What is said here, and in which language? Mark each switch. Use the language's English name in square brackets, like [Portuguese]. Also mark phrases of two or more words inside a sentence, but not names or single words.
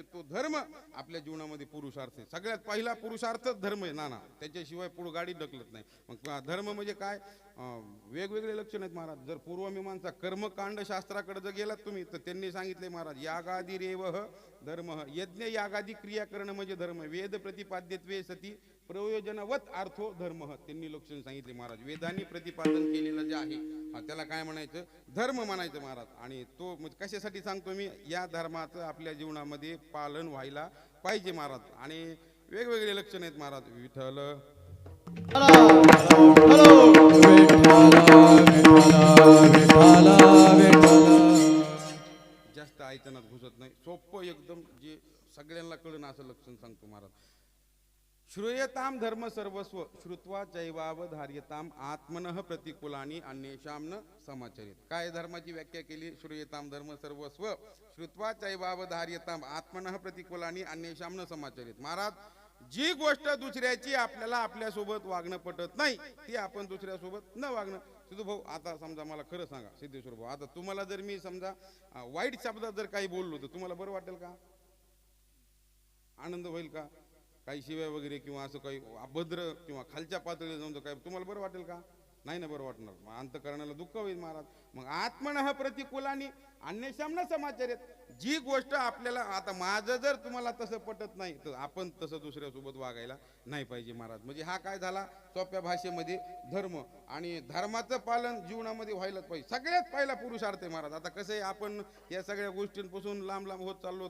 [Marathi] तो धर्म आपल्या जीवनामध्ये पुरुषार्थ आहे. सगळ्यात पहिला पुरुषार्थ धर्म आहे नाना, त्याच्याशिवाय पुढे गाडी ढकलत नाही. मग धर्म म्हणजे काय? वेगवेगळे लक्षण आहेत महाराज. जर पूर्वमीमांसा कर्मकांड शास्त्राकडे जर गेलात तुम्ही तर त्यांनी सांगितले महाराज [Sanskrit] यागादी रेव धर्म, [Marathi] यज्ञ यागादी क्रिया करणं म्हणजे धर्म. [Sanskrit] वेद प्रतिपाद्यत्वे सती प्रयोजनवत अर्थो धर्म, [Marathi] त्यांनी लक्षण सांगितले महाराज. वेदांनी प्रतिपादन केलेलं जे आहे त्याला काय म्हणायचं? धर्म म्हणायचं महाराज. आणि तो कशासाठी सांगतो मी? या धर्माचं आपल्या जीवनामध्ये पालन व्हायला पाहिजे महाराज. आणि वेगवेगळे लक्षण आहेत महाराज. विठ्ठल जास्त ऐकण्यात घुसत नाही, सोपं एकदम जे सगळ्यांना कळण असं लक्षण सांगतो महाराज. [Sanskrit] श्रूयताम धर्म सर्वस्व श्रुत्वा चैवावधार्यताम आत्मनः प्रतिकूलानी अन्येषां न समाचरित. [Marathi] काय धर्माची व्याख्या केली? [Sanskrit] श्रूयताम धर्म सर्वस्व श्रुत्वा चैवावधार्यताम आत्मनः प्रतिकूलानी अन्येषां न समाचरित. [Marathi] महाराज जी गोष्ट दुसऱ्याची आपल्याला आपल्यासोबत वागणं पटत नाही ती आपण दुसऱ्यासोबत न वागणं. सिद्धू भाऊ आता समजा मला खरं सांगा सिद्धेश्वर भाऊ, आता तुम्हाला जर मी समजा वाईट शब्दात जर काही बोललो तर तुम्हाला बरं वाटेल का? आनंद होईल का? काही शिव्या वगैरे किंवा असं काही अभद्र किंवा खालच्या पातळीला जाऊन काय तुम्हाला बरं वाटेल का? नाही ना बरं वाटणार. अंतकरणाला दुःख होईल महाराज. [Sanskrit] मग आत्मनः प्रतिकूलानी अन्येषां न समाचरित. [Marathi] जी गोष्ट आपल्याला आता माझं जर तुम्हाला तसं पटत नाही तर आपण तसं दुसऱ्यासोबत वागायला नाही पाहिजे महाराज. म्हणजे हा काय झाला सोप्या भाषेमध्ये धर्म आणि धर्माचं पालन जीवनामध्ये व्हायलाच पाहिजे. सगळ्यात पहिला पुरुषार्थ आहे महाराज. आता कसं आहे आपण या सगळ्या गोष्टींपासून लांब लांब होत चाललो.